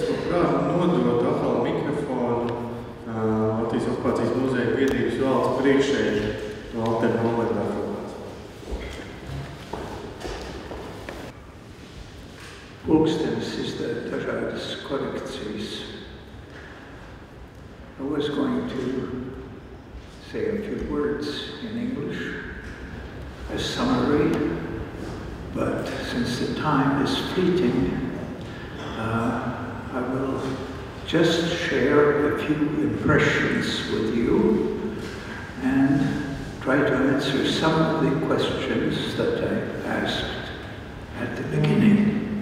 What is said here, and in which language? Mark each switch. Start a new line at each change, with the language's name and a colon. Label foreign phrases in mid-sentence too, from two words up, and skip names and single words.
Latvian: nodot atkal mikrofonu Latvijas Okupācijas muzeja biedrības valdes priekšsēdis Valters Nollendorfs. Pulkstenis izdara dažādas korekcijas.
English: I was going to say a few words in English as summary, but since the time is fleeting, I will just share a few impressions with you and try to answer some of the questions that I asked at the beginning.